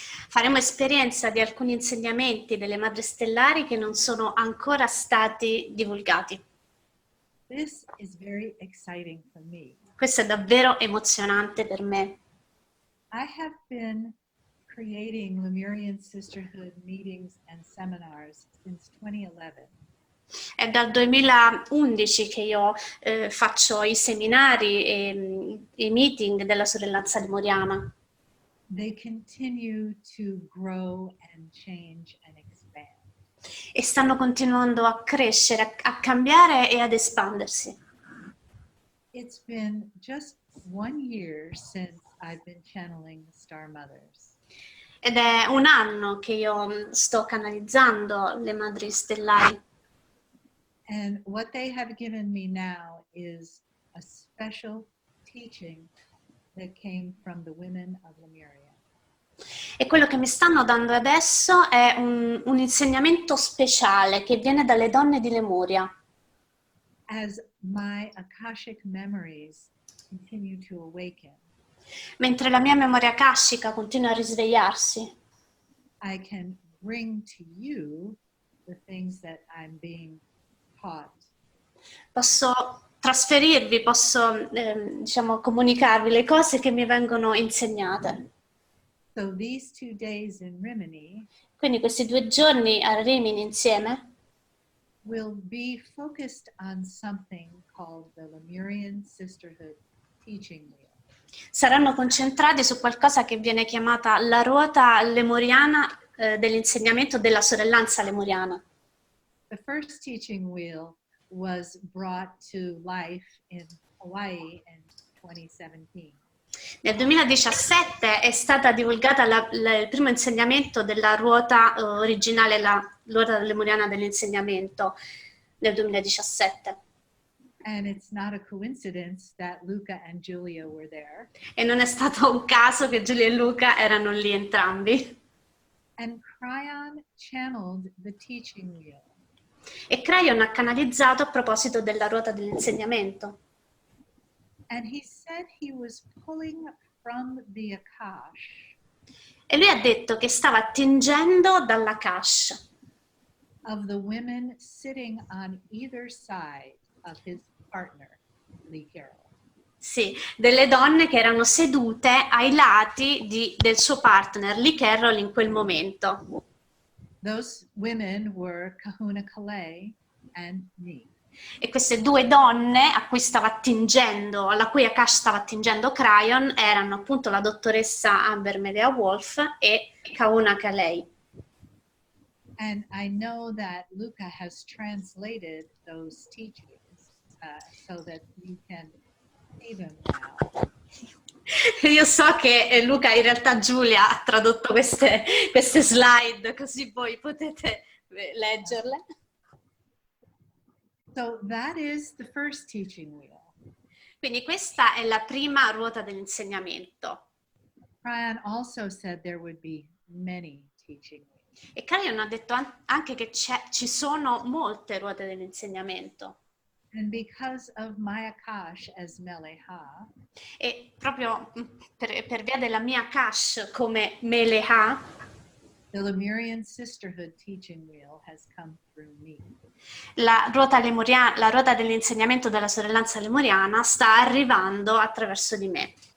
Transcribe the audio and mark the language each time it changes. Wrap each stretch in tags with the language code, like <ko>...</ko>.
<it>faremo esperienza di alcuni insegnamenti delle Madri Stellari che non sono ancora stati divulgati.</it> <en>This is very exciting for me.</en> <it>Questo è davvero emozionante per me.</it> <en>I have been creating Lemurian sisterhood meetings and seminars since 2011.</en> <it>È dal 2011 che io faccio i seminari e i meeting della sorellanza lemuriana.</it> <en>They continue to grow and change and expand.</en> <it>E stanno continuando a crescere, a cambiare e ad espandersi.</it> <en>It's been just 1 year since I've been channeling the Star Mothers.</en> <it>Ed è un anno che io sto canalizzando le Madri Stellari.</it> <en>And what they have given me now is a special teaching that came from the women of Lemuria.</en> <it>E quello che mi stanno dando adesso è un insegnamento speciale che viene dalle donne di Lemuria.</it> <en>As my Akashic memories continue to awaken,</en> <it>Mentre la mia memoria akashica continua a risvegliarsi,</it> <en>I can bring to you the things that I'm being taught.</en> <it>posso trasferirvi, posso diciamo, comunicarvi le cose che mi vengono insegnate.</it> <en>So these 2 days in Rimini</en> <it>Quindi questi 2 giorni a Rimini insieme</it> <en>will be focused on something called the Lemurian Sisterhood Teaching Wheel.</en> <it>saranno concentrati su qualcosa che viene chiamata la ruota lemuriana dell'insegnamento della sorellanza lemuriana.</it> <en>The first teaching wheel was brought to life in Hawaii in 2017.</en> <it>Nel 2017 è stata divulgata il primo insegnamento della ruota originale, la ruota lemuriana dell'insegnamento nel 2017.</it> <en>And it's not a coincidence that Luca and Julia were there.</en> <it>E non è stato un caso che Giulia e Luca erano lì entrambi.</it> <en>And Cryon channeled the teaching wheel.</en> <it>E Crayon ha canalizzato a proposito della ruota dell'insegnamento.</it> <en>And he said he was pulling from the Akash</en> <it>E lui ha detto che stava attingendo dalla Kash</it> <en>of the women sitting on either side of his partner, Lee Carroll.</en> <it>sì, delle donne che erano sedute ai lati del suo partner, Lee Carroll, in quel momento.</it> <en>Those women were Kahuna Kalei and me.</en> <it>E queste 2 donne a cui stava attingendo, alla cui Akash stava attingendo Crayon, erano appunto la dottoressa Amber Mele'ha Wolf e Kahuna Kalei.</it> <en>And I know that Luca has translated those teachings so that you can see them now.</en> <it>Io so che Luca, in realtà Giulia ha tradotto queste slide, così voi potete leggerle.</it> <en>So that is the first teaching wheel.</en> <it>Quindi questa è la prima ruota dell'insegnamento.</it> <en>Brian also said there would be many teaching wheels.</en> <it>E Karian ha detto anche che ci sono molte ruote dell'insegnamento.</it> <en>And because of my Akash as Mele'ha,</en> <it>E proprio per via della mia Akash come Mele'ha,</it> <en>the Lemurian sisterhood teaching wheel has come through me.</en> <it>la ruota dell'insegnamento della sorellanza lemuriana sta arrivando attraverso di me.</it>